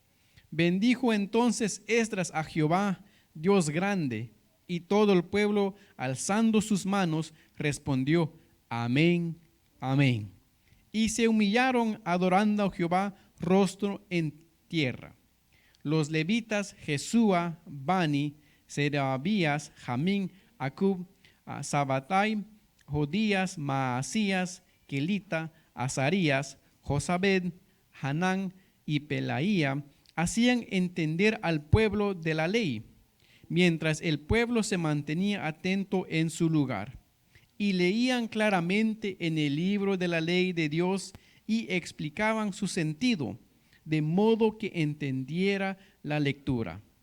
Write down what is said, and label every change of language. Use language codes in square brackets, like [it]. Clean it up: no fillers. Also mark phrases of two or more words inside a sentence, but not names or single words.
[es] Bendijo entonces Esdras a Jehová, Dios grande, y todo el pueblo, alzando sus manos, respondió: Amén, amén. Y se humillaron adorando a Jehová, rostro en tierra. Los levitas Jesúa, Bani, Serabías, Jamín, Acub, Sabatai, Jodías, Maasías, Kelita, Azarías, Josabed, Hanán y Pelaía hacían entender al pueblo de la ley, mientras el pueblo se mantenía atento en su lugar, y leían claramente en el libro de la ley de Dios y explicaban su sentido, de modo que entendiera la lectura.